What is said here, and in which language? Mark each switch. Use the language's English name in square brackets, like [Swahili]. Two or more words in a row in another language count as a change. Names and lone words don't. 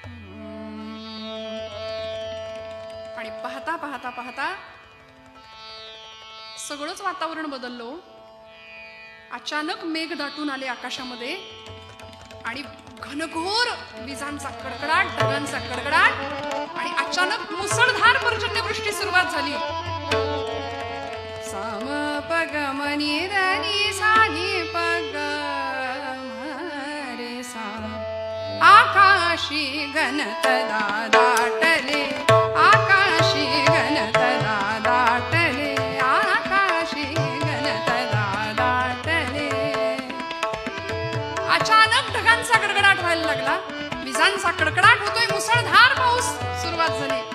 [Marathi] आणि पाहता पाहता पाहता सगळंच वातावरण बदललं. अचानक मेघ दाटून आले आकाशामध्ये आणि घनघोर विजांचा कडकडाट, ढगांचा कडकडाट आणि अचानक मुसळधार पर्जन्यवृष्टी सुरुवात झाली. साम पग मनी नी सा नी पग रे सा. आकाशी घनत दाटले, आकाशी घनत दाटले, आकाशी घनत दाटले. अचानक ढगांचा कडकडाट व्हायला लागला, विजांचा कडकडाट होतोय, मुसळधार पाऊस सुरुवात झाली.